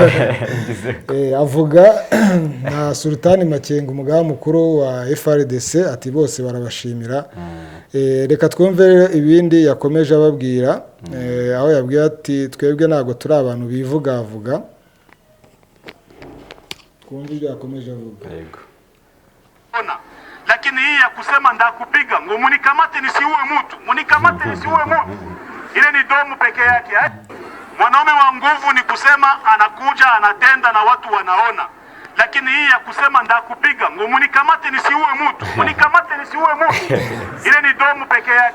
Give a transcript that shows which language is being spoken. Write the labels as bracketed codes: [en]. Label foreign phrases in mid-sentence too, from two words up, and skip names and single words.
[rw] Avuga na Sultani Makenga, umugaba mukuru wa FRDC, ati bose barabashimira. Reka twumve ibindi yakomeje ababwira, aho yabwiye ati twebwe ntabwo turi abantu bivugavuga. Twumve ibyo yakomeje avuga. Yego. [sw] Lakini hii ya kusema ndakupiga ngo munikamate nisiue mtu, munikamate nisiue mtu, ile ni domo peke yake. Mwanaume wa nguvu ni kusema anakuja anatenda na watu wanaona. Lakini hii ya kusema ndakupiga ngo munikamate nisiue mtu, munikamate nisiue mtu, ile ni domo peke yake.